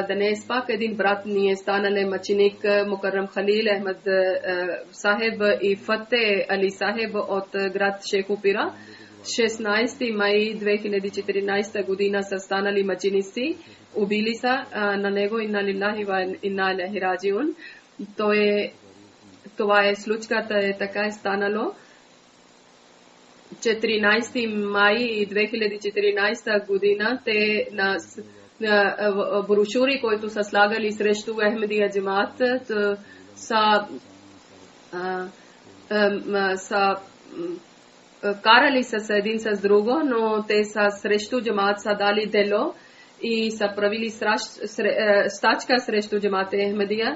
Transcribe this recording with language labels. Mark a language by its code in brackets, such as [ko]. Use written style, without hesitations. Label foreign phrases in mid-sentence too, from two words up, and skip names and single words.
[bg] Днес пак един брат ни е станали мъченик Мукаррам Халил Ахмад Сахеб и Фате Али Сахеб от град Шейхупира. 16 май 2014 година са станали мъченици. Убили са на него [ar] إنا لله وإنا إليه راجعون. [bg] Това е случката, така е станало. 14 май 2014 година те на брошури, които са слагали срещу Ахмадия Джамат, са карали с един с друго, но те са срещу Джамат са дали дело и са правили стачка срещу Джамат Ахмадия.